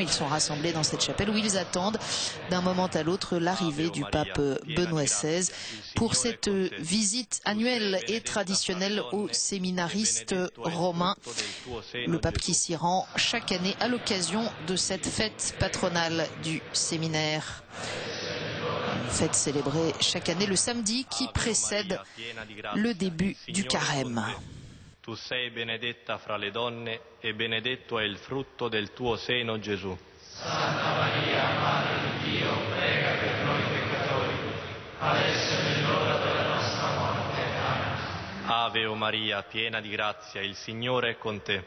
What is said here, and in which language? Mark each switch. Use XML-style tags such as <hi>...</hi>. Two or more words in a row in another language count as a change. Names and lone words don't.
<fr>Ils sont rassemblés dans cette chapelle où ils attendent d'un moment à l'autre l'arrivée du pape Benoît XVI pour cette visite annuelle et traditionnelle aux séminaristes romains. Le pape qui s'y rend chaque année à l'occasion de cette fête patronale du séminaire. Une fête célébrée chaque année le samedi qui précède le début du carême.</fr> <it>Tu sei benedetta fra le donne e benedetto è il frutto del tuo seno, Gesù. Santa Maria, Madre di Dio, prega per noi peccatori, adesso è l'ora della nostra morte. Amen. Ave o Maria, piena di grazia, il Signore è con te.</it>